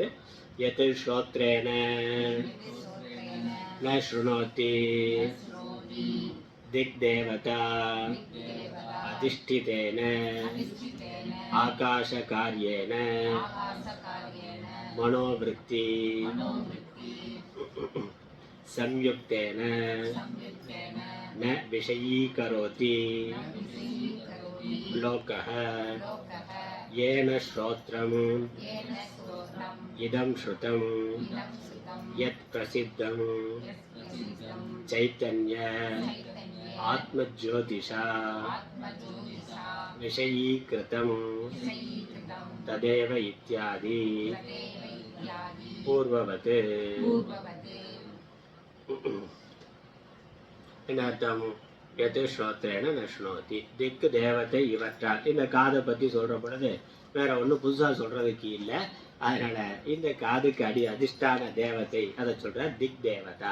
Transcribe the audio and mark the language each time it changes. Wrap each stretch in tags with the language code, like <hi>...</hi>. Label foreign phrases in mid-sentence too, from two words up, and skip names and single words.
<sa>यत् श्रोत्रेण न शृणोति दिक् देवता अधिष्ठितेन आकाश कार्येण மனோவிருத்தி संयुक्तेन न विषयीकरोति लोकः येन श्रोत्रम् इदं श्रुतं यत् प्रसिद्धं चैतन्य आत्मज्योतिषा विषयीकृतं तदेव इत्यादि पूर्ववत्.</sa> <ta>என்ன அர்த்தம்?</ta> <sa>यत् श्रोत्रेण नशृणोति,</sa> <ta>திக்கு தேவத்தை இவற்றால். இந்த காதை பற்றி சொல்கிற பொழுது வேற ஒன்றும் புதுசாக சொல்கிறதுக்கு இல்லை. அதனால இந்த காதுக்கு அதிஷ்டான தேவத்தை அதை சொல்கிற</ta> <sa>दिक् देवता.</sa>